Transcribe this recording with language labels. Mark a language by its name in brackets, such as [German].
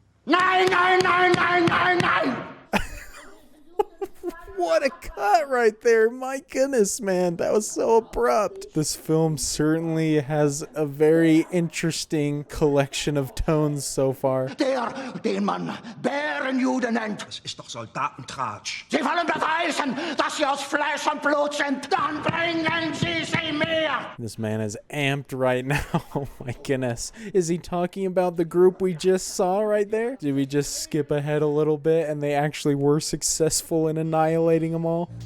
[German] Nein, nein, nein, nein, nein, nein! [English] What a cut right there. My goodness, man. That was so abrupt. This film certainly has a very interesting collection of tones so far. [German] Den man Bärenjude nennt. Das ist doch Soldatentratsch. Sie wollen beweisen, dass sie aus Fleisch und Blut sind. Dann bringen sie sie mir. [English] This man is amped right now. Oh my goodness. Is he talking about the group we just saw right there? Did we just skip ahead a little bit and they actually were successful in annihilating them all?